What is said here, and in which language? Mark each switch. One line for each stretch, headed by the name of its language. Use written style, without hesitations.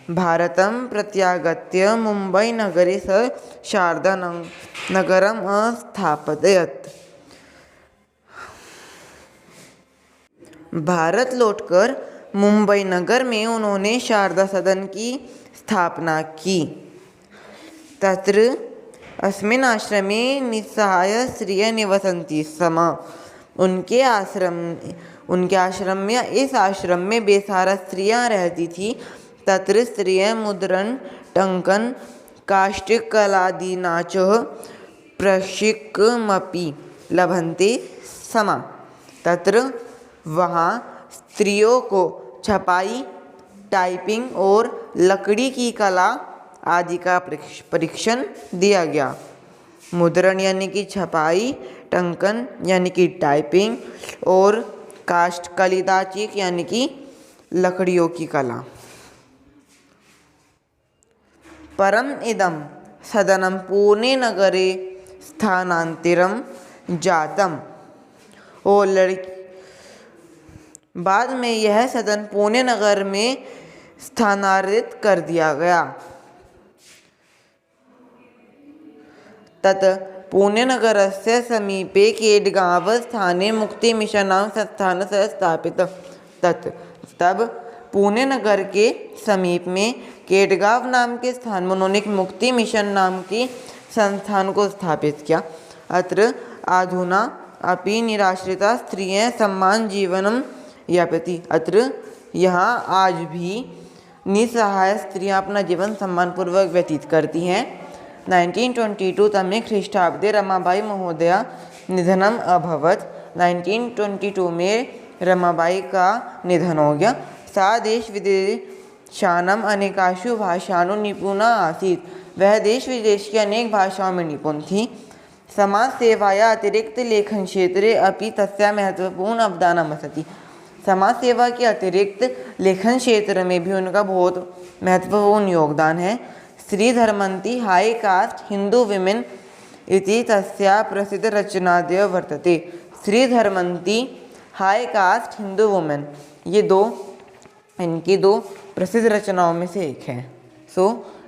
Sanskrit: भारतं प्रत्यागत्य मुम्बईनगरे स शारदा नगरम् अस्थापयत्।
Hindi: भारत लौटकर मुंबई नगर में उन्होंने शारदा सदन की स्थापना की। तत्र
Sanskrit: अस्मिन् आश्रमे निस्सहाय स्त्रियः निवसन्ति स्म।
Hindi: उनके आश्रम में, इस आश्रम में बेसहारा स्त्रियां रहती थी।
Sanskrit: तत्र स्त्रियः मुद्रण टंकन काष्ठकलादीनाच प्रशिक्षणमपि लभन्ते स्म।
Hindi: तत्र वहाँ स्त्रियों को छपाई, टाइपिंग और लकड़ी की कला आदि का प्रशिक्षण दिया गया। मुद्रण यानी कि छपाई, टंकन यानी कि टाइपिंग और काष्ठकलिदाचिक यानी कि लकड़ियों की कला।
Sanskrit: परम इदं सदनं पुणे नगरे स्थानांतरं जातम।
Hindi: और बाद में यह सदन पुणे नगर में स्थानांतरित कर दिया गया।
Sanskrit: तत् पुणे नगरस्य समीपे केडगांव स्थाने मुक्तिमिशन नाम संस्थानस्य स्थापितः।
Hindi: तब पुणे नगर के समीप में केडगांव नाम के स्थान में उन्होंने एक मुक्ति मिशन नाम की संस्थान को स्थापित किया।
Sanskrit: अत्र अधुना अपि निराश्रिता स्त्रियः सम्मान जीवनम यापयति।
Hindi: अत्र यहाँ आज भी निसहाय स्त्रियां अपना जीवन सम्मानपूर्वक व्यतीत करती हैं।
Sanskrit: 1922 तमे ख्रीष्टाब्दे रमाबाई महोदया निधनम अभवत्।
Hindi: 1922 में रमाबाई का निधन हो गया।
Sanskrit: सा देश विदेशानाम अनेकासु भाषासु निपुणा आसीत्।
Hindi: वह देश विदेश की अनेक भाषाओं में निपुण थी।
Sanskrit: समाज सेवाया अतिरिक्त लेखन क्षेत्रे अपि तस्या महत्वपूर्ण अवदानम् अस्ति।
Hindi: समाज सेवा के अतिरिक्त लेखन क्षेत्र में भी उनका बहुत महत्वपूर्ण योगदान है।
Sanskrit: श्रीधर्मन्ती हाई कास्ट हिंदू विमेन इति तस्या प्रसिद्ध रचनादय वर्तते।
Hindi: श्रीधर्मन्ती हाई कास्ट हिंदू वुमेन, ये इनकी दो प्रसिद्ध रचनाओं में से एक है।